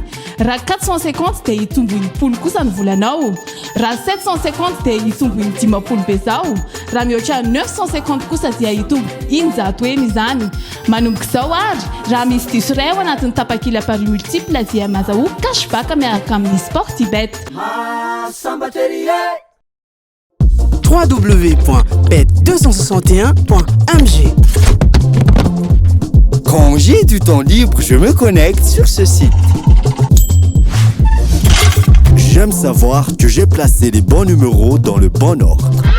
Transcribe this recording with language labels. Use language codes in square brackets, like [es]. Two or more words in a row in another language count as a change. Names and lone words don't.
[mg] Raha 450 dia hitombo ny 10 kosa ny volanao. Raha 750 dia hitombo ny 10 bezao. Raha mihoatra 950 kosa dia hitombo 100 izany. Manomboka izao ary raha misy diso iray ao anatin'ny tapakila [fr] pari multiple [mg] dia mazahoaka cashback miaraka amin'ny Sportybet. www.bet261.mg. [fr] Quand j'ai du temps libre, je me connecte sur ce site. J'aime savoir que j'ai placé les bons numéros dans le bon ordre.